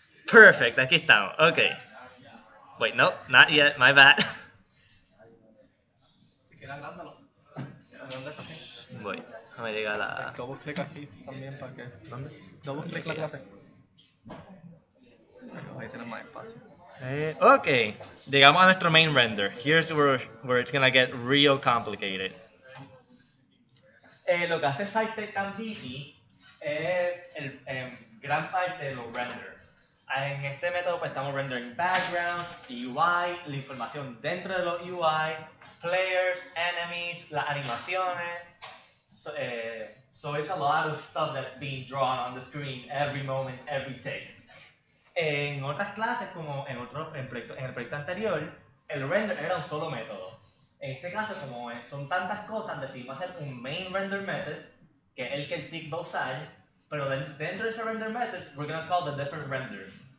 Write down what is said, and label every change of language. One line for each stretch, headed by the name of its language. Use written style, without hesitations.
English: Perfect,
Spanish: aquí estamos.
English: Ok. Wait, no, not yet, my bad.
Spanish: Si quieres agrándalo. Voy, déjame llegar a la... Double click aquí también para que... ¿Dónde? Double click la clase. Ahí tenemos más espacio. Ok, llegamos a nuestro main render.
English: Here's where it's gonna get real complicated.
Spanish: Lo que hace el fight state tan beefy es gran parte de los renders. En este método pues estamos rendering background, UI, la información dentro de los UI, players, enemies, las animaciones.
English: So it's a lot of stuff that's being drawn on the screen every moment, every take.
Spanish: En otras clases, como en el proyecto anterior, el render era un solo método. En este caso, como son tantas cosas, decidimos hacer un main render method, que es el que el TIC va a usar, pero dentro de ese render method,
English: we're going to call the different renders.